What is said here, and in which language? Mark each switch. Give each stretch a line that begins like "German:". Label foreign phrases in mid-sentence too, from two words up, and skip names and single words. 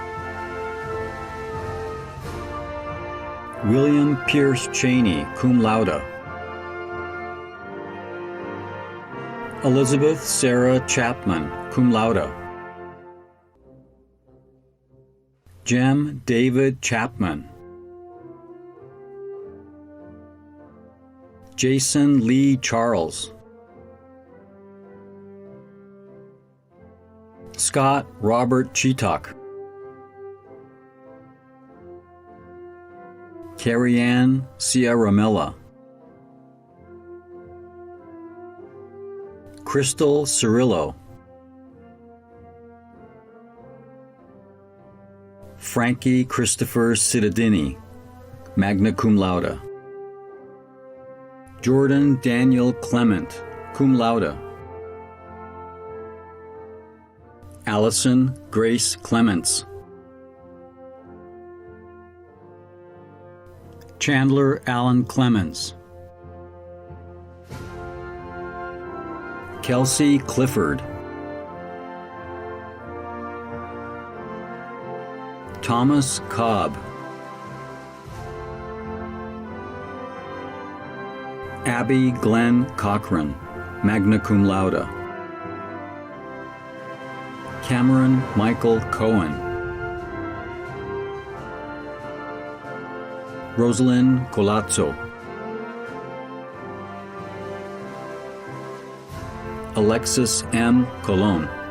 English: William Pierce Cheney,
Latin: cum laude.
English: Elizabeth Sarah Chapman,
Latin: cum laude.
English: Jem David Chapman. Jason Lee Charles. Scott Robert Cheetuck. Carrie Ann Ciaramella. Crystal Cirillo. Frankie Christopher Cittadini,
Latin: magna cum laude.
English: Jordan Daniel Clement,
Latin: cum laude.
English: Allison Grace Clements. Chandler Allen Clemens. Kelsey Clifford. Thomas Cobb. Abby Glenn Cochran,
Latin: magna cum laude.
English: Cameron Michael Cohen. Rosalind Colazzo. Alexis M. Colon.